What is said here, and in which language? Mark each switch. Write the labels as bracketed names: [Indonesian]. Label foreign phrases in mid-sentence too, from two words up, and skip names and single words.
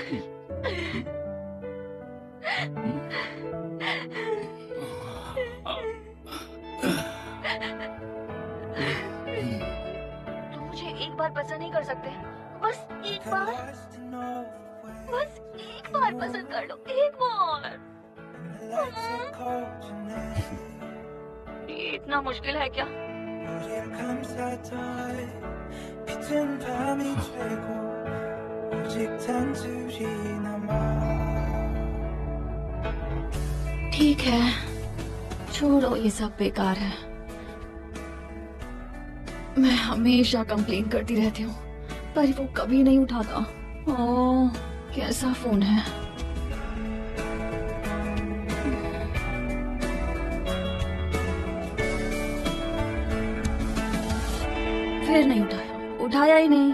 [Hindi] तुम मुझे एक बार पसंद नहीं कर सकते? बस एक बार, बस एक बार पसंद कर लो, एक बार। ये इतना मुश्किल है क्या? [Korean] 빛은 밤이 최고 오직 단둘이 남아 [Hindi] ठीक है, छोड़ो, ये सब बेकार है। मैं हमेशा कंप्लेन करती रहती हूँ पर वो कभी नहीं उठाता। ओह, कैसा फोन है। फिर नहीं उठाया ही नहीं।